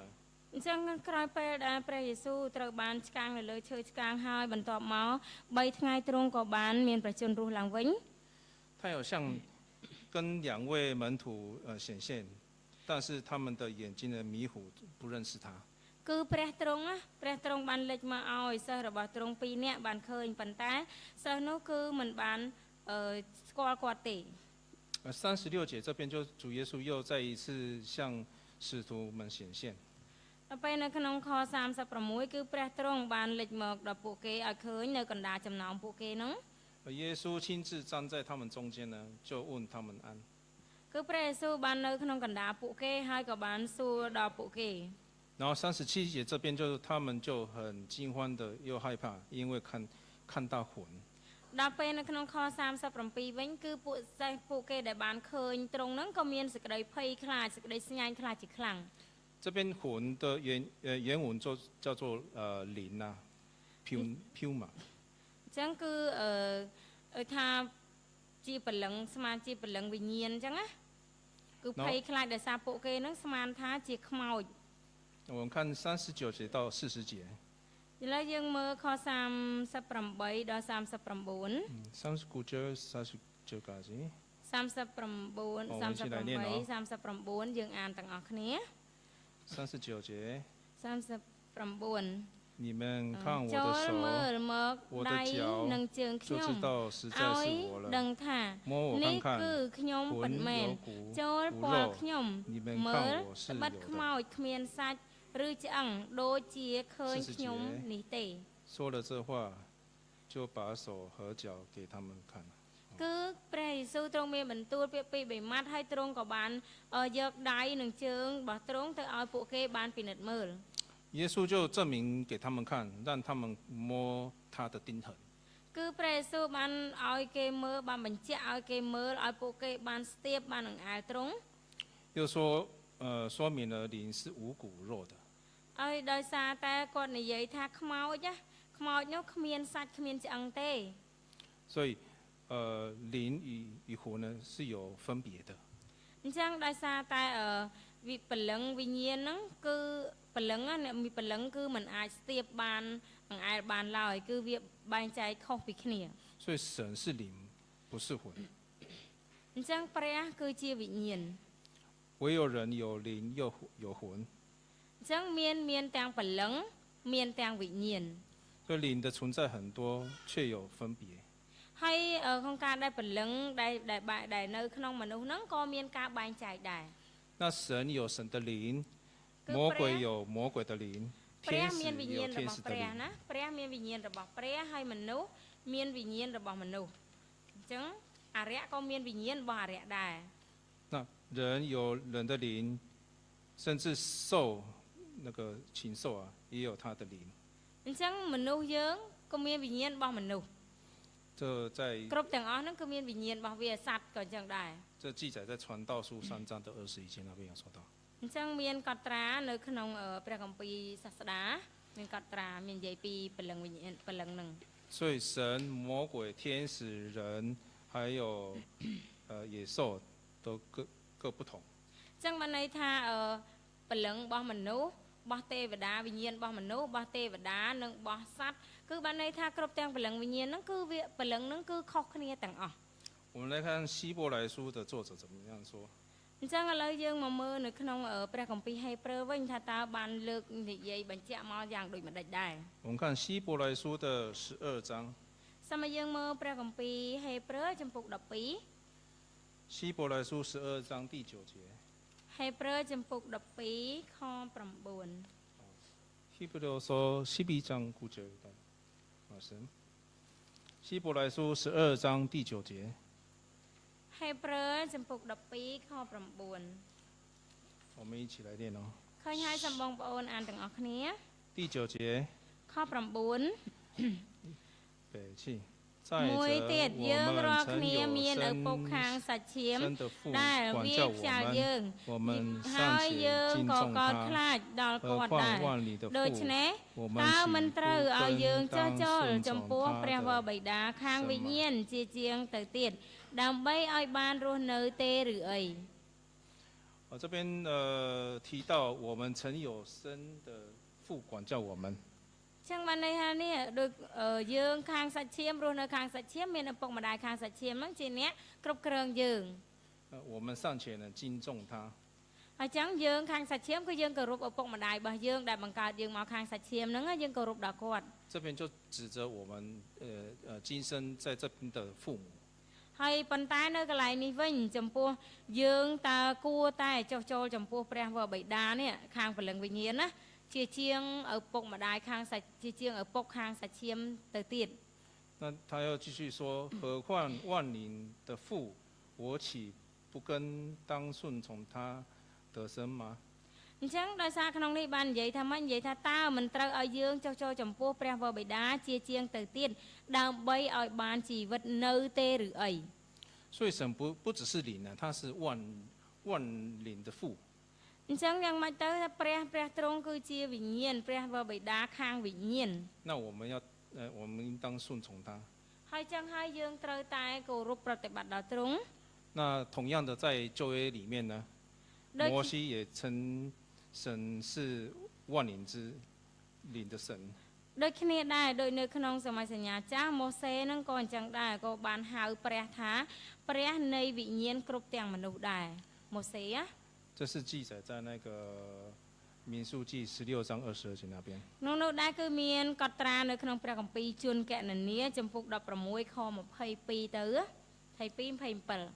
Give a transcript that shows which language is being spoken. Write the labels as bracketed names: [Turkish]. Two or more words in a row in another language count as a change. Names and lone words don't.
[Khmer] អញ្ចឹងក្រោយពេលដែលព្រះយេស៊ូវត្រូវបានឆ្កាងនៅលើឈើឆ្កាងហើយបន្ទាប់មក3ថ្ងៃទ្រង់ក៏បានមានប្រជញ្ញរស់ឡើងវិញ [Chinese] 他有向跟2位门徒显现，但是他们的眼睛呢迷糊，不认识他。 [Khmer] គឺព្រះទ្រង់បានលេចមកឲ្យសិស្សរបស់ទ្រង់2នាក់បានឃើញប៉ុន្តែសិស្សនោះគឺមិនបានស្គាល់គាត់ទេ [Chinese] 36 节这边就主耶稣又再一次向使徒们显现。 [Khmer] ពេលនៅក្នុងខ36គឺព្រះទ្រង់បានលេចមកដល់ពួកគេឲ្យឃើញនៅកណ្ដាលចំណោមពួកគេហ្នឹង [Chinese] 耶稣亲自站在他们中间呢，就问他们安。 [Khmer] គឺព្រះយេស៊ូវបាននៅក្នុងកណ្ដាលពួកគេហើយក៏បានសួរដល់ពួកគេ [Chinese] 然后37节这边他们就很惊慌的又害怕，因为看到魂。 [Khmer] ដល់ពេលនៅក្នុងខ37វិញគឺពួកគេដែលបានឃើញត្រង់ហ្នឹងក៏មានសេចក្តីភ័យខ្លាចសេចក្តីស្ញាញ់ខ្លាចជាខ្លាំង [Chinese] 这边魂的原文叫做灵啊 ，puma。 [Khmer] អញ្ចឹងគឺថាជាព្រលឹងស្មានជាព្រលឹងវិញ្ញាណអញ្ចឹងណាគឺភ័យខ្លាចដោយសារពួកគេហ្នឹងស្មានថាជាខ្មោច [Chinese] 我们看39节到40节。 [Khmer] ឥឡូវយើងមើលខ38ដល់39 [Chinese] 39 节39节。 [Khmer] 39 38 យើងអានទាំងអស់គ្នា [Chinese] 39 节。 39 你们看我的手，我的脚，就知道实在是我了。摸我看看，魂有骨无肉，你们看我是有的。 [Khmer] ឬឆ្អឹងដូចជាឃើញខ្ញុំនេះទេ [Chinese] 说了这话就把手和脚给他们看 [Khmer] គឺព្រះយេស៊ូវទ្រង់មានបន្ទូលពាក្យពីរបីម៉ាត់ហើយទ្រង់ក៏បានយកដៃនិងជើងរបស់ទ្រង់ទៅឲ្យពួកគេបានពិនិត្យមើល [Chinese] 耶稣就证明给他们看，让他们摸他的钉痕。 [Khmer] គឺព្រះយេស៊ូវបានឲ្យគេមើលបានបញ្ជាក់ឲ្យគេមើលឲ្យពួកគេបានស្ទាបបាននឹងអាលទ្រង់ [Chinese] 又说明了灵是无骨肉的。 [Khmer] ឲ្យដោយសារតែគាត់និយាយថាខ្មោចនោះគ្មានសាច់គ្មានឆ្អឹងទេ [Chinese] 所以灵与魂呢是有分别的。 [Khmer] អញ្ចឹងដោយសារតែព្រលឹងវិញ្ញាណហ្នឹងគឺព្រលឹងមានព្រលឹងគឺមិនអាចស្ទាបបានបង្អែលបានឡើយគឺវាបែងចែកខុសពីគ្នា [Chinese] 所以神是灵不是魂。 [Khmer] អញ្ចឹងព្រះគឺជាវិញ្ញាណ [Chinese] 唯有人有灵又有魂。 [Khmer] អញ្ចឹងមានទាំងព្រលឹងមានទាំងវិញ្ញាណ [Chinese] 所以灵的存在很多却有分别 [Khmer] ហើយក្នុងការដែលព្រលឹងដែលនៅក្នុងមនុស្សហ្នឹងក៏មានការបែងចែកដែរ [Chinese] 那神有神的灵，魔鬼有魔鬼的灵，天使有天使的灵。 [Khmer] ណាព្រះមានវិញ្ញាណរបស់ព្រះហើយមនុស្សមានវិញ្ញាណរបស់មនុស្សអញ្ចឹងអរិយក៏មានវិញ្ញាណរបស់អរិយដែរ [Chinese] 那人有人的灵，甚至兽那个禽兽啊，也有它的灵。 [Khmer] អញ្ចឹងមនុស្សយើងក៏មានវិញ្ញាណរបស់មនុស្ស [Chinese] 这在 [Khmer] គ្រប់ទាំងអស់ហ្នឹងគឺមានវិញ្ញាណរបស់វាសត្វក៏អញ្ចឹងដែរ [Chinese] 这记载在传道书3章的21节那边有说到。 [Khmer] អញ្ចឹងមានកត់ត្រានៅក្នុងព្រះគម្ពីរសាស្តាមានកត់ត្រាមាននិយាយពីព្រលឹងវិញ្ញាណព្រលឹងហ្នឹង [Chinese] 所以神、魔鬼、天使、人还有野兽都各不同。 [Khmer] អញ្ចឹងបានន័យថាព្រលឹងរបស់មនុស្សរបស់ទេវតាវិញ្ញាណរបស់មនុស្សរបស់ទេវតានិងរបស់សត្វគឺបានន័យថាគ្រប់ទាំងព្រលឹងវិញ្ញាណហ្នឹងគឺវាព្រលឹងហ្នឹងគឺខុសគ្នាទាំងអស់ [Chinese] 我们来看希伯来书的作者怎么样说。 [Khmer] អញ្ចឹងឥឡូវយើងមកមើលនៅក្នុងព្រះគម្ពីរហេព្រើរវិញថាតើបានលើកនិយាយបញ្ជាក់មកយ៉ាងដូចម្ដេចដែរ [Chinese] 我们看希伯来书的12章。 [Khmer] សូមយើងមើលព្រះគម្ពីរហេព្រើរចំពុក12 [Chinese] 希伯来书12章第9节。 [Khmer] ហេព្រើរចំពុក12ខ9 [Chinese] 希伯来书12章9节。老师，希伯来书12章第9节。 [Khmer] ហេព្រើរចំពុក12ខ9 [Chinese] 我们一起来念哦。 [Khmer] ឃើញហើយសូមបងប្អូនអានទាំងអស់គ្នា [Chinese] 第9节。 [Khmer] ខ9 北气。 មួយទៀតយើងរាល់គ្នាមានឪពុកខាងសាច់ឈាមដែលវាខ្យាល់យើងហើយយើងក៏កោតខ្លាចដល់គាត់ដែរដូច្នេះតើមិនត្រូវឲ្យយើងចោះចូលចំពោះព្រះវរបិតាខាងវិញ្ញាណជាជាងទៅទៀតដើម្បីឲ្យបានរស់នៅទេឬអី [Chinese] 这边提到我们曾有生的父管教我们。 [Khmer] ចឹងបានន័យថានេះដូចយើងខាងសាច់ឈាមរស់នៅខាងសាច់ឈាមមានឪពុកម្ដាយខាងសាច់ឈាមហ្នឹងជាអ្នកគ្រប់គ្រងយើង [Chinese] 我们尚且能敬重他 [Khmer] ហើយចឹងយើងខាងសាច់ឈាមគឺយើងគោរពឪពុកម្ដាយរបស់យើងដែលបង្កើតយើងមកខាងសាច់ឈាមហ្នឹងយើងគោរពដល់គាត់ [Chinese] 这边就指着我们今生在这边的父母 [Khmer] ហើយប៉ុន្តែនៅកន្លែងនេះវិញចំពោះយើងតើគួរតែចុះចូលចំពោះព្រះវរបិតានេះខាងព្រលឹងវិញ្ញាណណាជាជាងឪពុកម្ដាយខាងសាច់ជាជាងឪពុកខាងសាច់ឈាមទៅទៀត [Chinese] 那他要继续说何况万灵的父我岂不更当顺从他得生吗 [Khmer] អញ្ចឹងដោយសារក្នុងនេះបាននិយាយថាម៉េចនិយាយថាតើមិនត្រូវឲ្យយើងចុះចូលចំពោះព្រះវរបិតាជាជាងទៅទៀតដើម្បីឲ្យបានជីវិតនៅទេឬអី [Chinese] 所以神不只是灵呢他是万灵的父 [Khmer] អញ្ចឹងយ៉ាងម៉េចទៅព្រះទ្រង់គឺជាវិញ្ញាណព្រះវរបិតាខាងវិញ្ញាណ [Chinese] 那我们应当顺从他 [Khmer] ហើយចឹងហើយយើងត្រូវតែគោរពប្រតិបត្តិដល់ទ្រង់ [Chinese] 那同样的在旧约里面呢摩西也称神是万灵之灵的神 [Khmer] ដូចគ្នាដែរដូចនៅក្នុងសម័យសញ្ញាចាស់ម៉ូសេនឹងក៏អញ្ចឹងដែរក៏បានហៅព្រះថាព្រះនៃវិញ្ញាណគ្រប់ទាំងមនុស្សដែរម៉ូសេ [Chinese] 这是记载在那个民数记16章22节那边 [Khmer] នោះដែរគឺមានកត់ត្រានៅក្នុងព្រះគម្ពីរជួនកណនីចំពុក16ខ22ទៅ22 27